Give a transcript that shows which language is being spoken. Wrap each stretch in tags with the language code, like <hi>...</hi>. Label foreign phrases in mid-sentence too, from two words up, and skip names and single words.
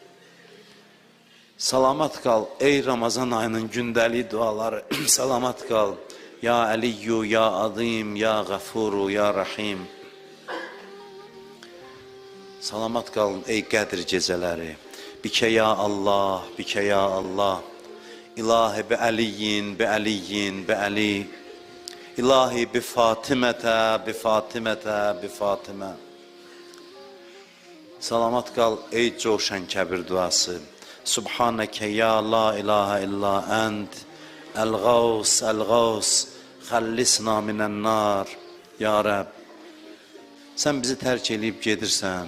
<az>Salamat qal ey Ramazan ayının gündəlik duaları. Salamat qal.</az> <ar>يا عليّ يا عظيم يا غفور يا رحيم.</ar> <az>Salamat qalın ey Qədr gecələri.</az> <ar>بك يا الله بك يا الله. إلهي بعليّ بعليّ بعلي. إلهي بفاطمة بفاطمة بفاطمة.</ar> <az>Salamat qal ey Coşan Kəbir duası.</az> <ar>سبحانك يا لا إله إلا أنت. الغوث الغوث خلّصنا من النار. يا ربّ.</ar> <az>Sən bizi tərk eləyib gedirsən.</az>